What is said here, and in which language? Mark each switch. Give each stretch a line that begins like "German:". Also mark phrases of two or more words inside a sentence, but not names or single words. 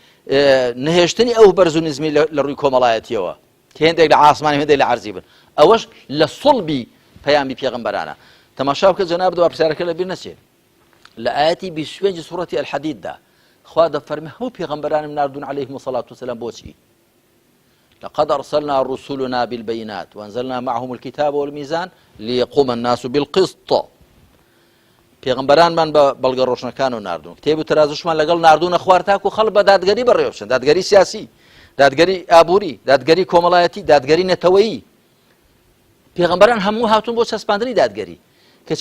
Central Kurdish: نهێشتنی ئەو بەرز و نزمی لە ڕووی کۆمەڵایەتیەوە کە هێندێک لە عاسمانی هێندێک لە عەرزی بن ئەوەش لە سڵبی پەیامی پێغەمبەرانە تەماشا بکە جەناب دوا پرسیارەکە لەبیر نەچێت لە ئاەتی 25 سوڕەتی الحەدیددا خوا دەفەرمێ هەموو پێغەمبەرانم ناردوون
Arabic: عەلەیهیمو سەڵات وسەلام
Central Kurdish: بۆچی
Arabic: لقد أرسلنا رسلنا بالبينات وأنزلنا معهم الكتاب والميزان ليقوم الناس بالقسط
Central Kurdish: پێغەمبەرانمان بە بەڵگە ڕۆشنەکان و ناردوون کتێب و تەرازوشمان لەگەڵ ناردوونە خوار تاکو خەڵک بە دادگەری بەڕێوەچن دادگەری سیاسی دادگەری ئابووری دادگەری کۆمەڵایەتی دادگەری نەتەوەیی پێغەمبەران هەموو هاتوون بۆ چەسپاندنی دادگەری کەچی